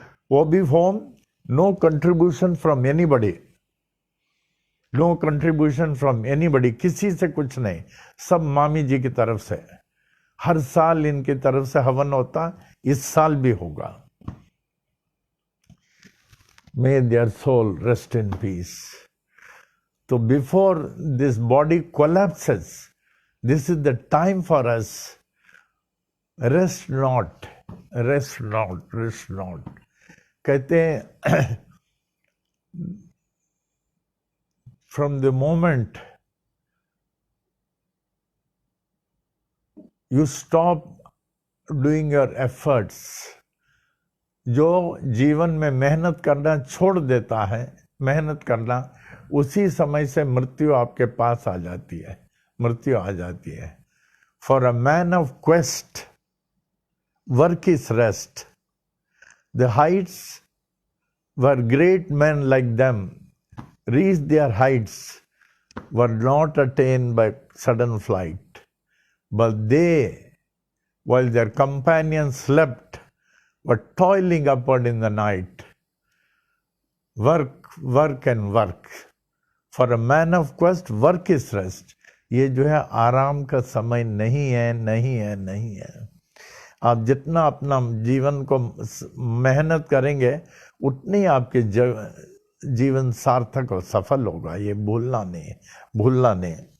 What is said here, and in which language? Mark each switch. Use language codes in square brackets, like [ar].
[hi] वो भी [en] home no contribution from anybody, [hi] no contribution from anybody, किसी से कुछ नहीं, सब मामी जी की तरफ से। हर साल इनकी तरफ से हवन होता, इस साल भी होगा। [en] May their soul rest in peace. So before this body collapses, this is the time for us. Rest not, rest not, rest not. [hi] कहते हैं [en] from the moment you stop doing your efforts, [hi] जो जीवन में मेहनत करना छोड़ देता है, मेहनत करना, उसी समय से मृत्यु आपके पास आ जाती है, मृत्यु आ जाती है। [en] For a man of quest work is rest, the heights where great man like them reach their heights were not attain by sudden flight, but they while their companions slept were toiling upward in the night. Work, work and work. For a man of quest, work is rest. [hi] ये जो है आराम का समय नहीं है, नहीं है, नहीं है। आप जितना अपना जीवन को मेहनत करेंगे उतनी आपके जीवन सार्थक और सफल होगा। ये भूलना नहीं, भूलना नहीं।